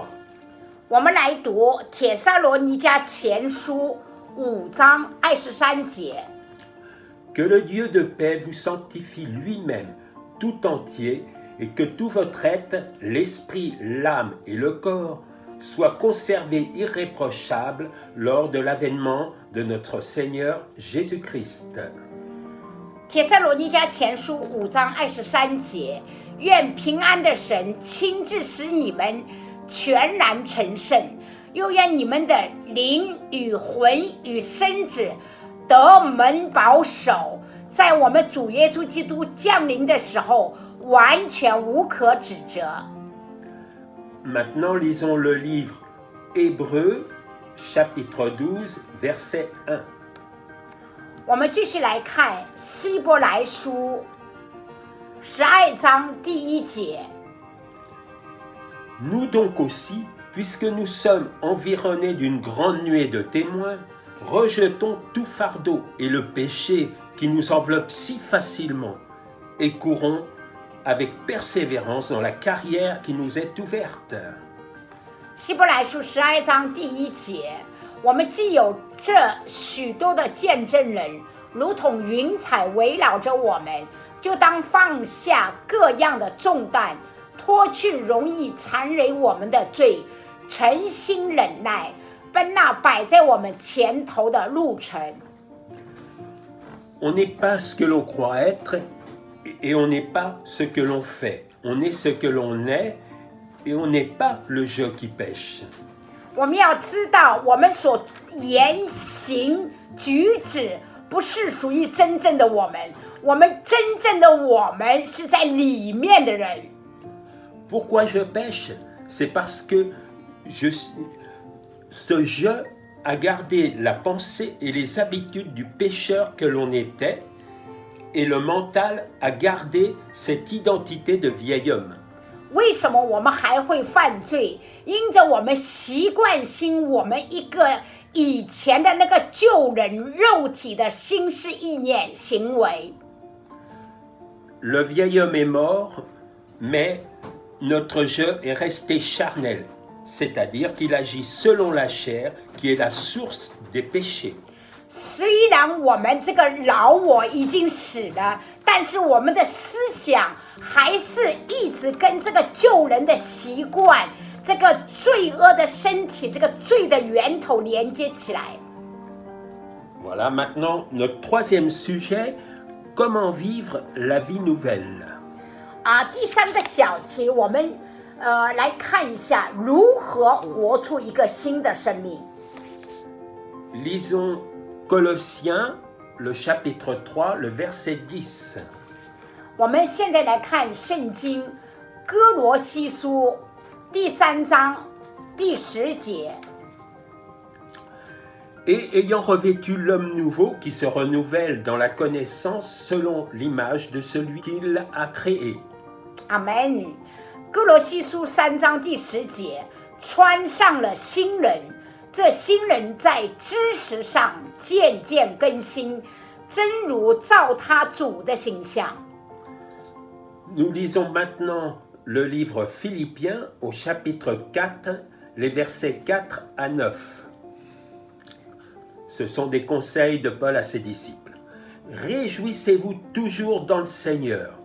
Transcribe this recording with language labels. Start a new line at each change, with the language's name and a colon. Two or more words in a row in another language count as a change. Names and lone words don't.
Chinese: 我们来读帖撒罗尼迦前书5章23节。
French: Que le Dieu de paix vous sanctifie lui-même tout entier et que tout votre être, l'esprit, l'âme et le corps soient conservés irréprochables lors de l'avènement de notre Seigneur Jésus-Christ.
Chinese: 帖撒罗尼迦前书5章23节，愿平安的神亲自使你们全然成圣，又愿你们的灵与魂与身子得蒙保守，在我们主耶稣基督降临的时候，完全无可指责。
French: Maintenant, lisons le livre Hébreux, chapitre 12, verset 1.
Chinese: 我们继续来看希伯来书12章第1节。
French: Nous donc aussi, puisque nous sommes environnés d'une grande nuée de témoins, rejetons tout fardeau et le péché qui nous enveloppe si facilement et courons avec persévérance dans la carrière qui nous est ouverte.
Chinese: 希伯来书12章第1节，我们既有这许多的见证人，如同云彩围绕着我们，就当放下各样的重担，脱去容易缠累我们的罪，诚心忍耐，奔那摆在我们前头的路程。
French: On n'est pas ce que l'on croit être et on n'est pas ce que l'on fait. On est ce que l'on est et on n'est pas le jeu qui pêche.
Chinese: 我们要知道，我们所言行举止不是属于真正的我们，我们真正的我们是在里面的人。
French: Pourquoi je pêche? C'est parce que ce jeu a gardé la pensée et les habitudes du pécheur que l'on était, et le mental a gardé cette identité de vieil homme.
Chinese: 为什么我们还会犯罪？因着我们习惯性，我们一个以前的那个旧人肉体的心思意念行为。
French: Le vieil homme est mort, mais notre jeu est resté charnel, c'est-à-dire qu'il agit selon la chair, qui est la source des péchés.
Chinese: 虽然我们这个老我已经死了，但是我们的思想还是一直跟这个旧人的习惯，这个罪恶的身体，这个罪的源头连接起来。
French: Voilà maintenant notre troisième sujet, comment vivre la vie nouvelle.
Chinese: 第三个小题，我们来看一下如何活出一个新的生命。
French: Lisons Colossiens, le chapitre 3, le verset 10.
Chinese: 我们现在来看圣经哥罗西书第3章第10节。
French: Et ayant revêtu l'homme nouveau qui se renouvelle dans la connaissance selon l'image de celui qu'il a créé.
Chinese: 阿们。哥罗西书3章第10节，穿上了新人，这新人在知识上渐渐更新，真如照他主的形象。
French: Nous lisons maintenant le livre Philippiens au chapitre 4, les versets 4 à 9. Ce sont des conseils de Paul à ses disciples. Réjouissez-vous toujours dans le Seigneur.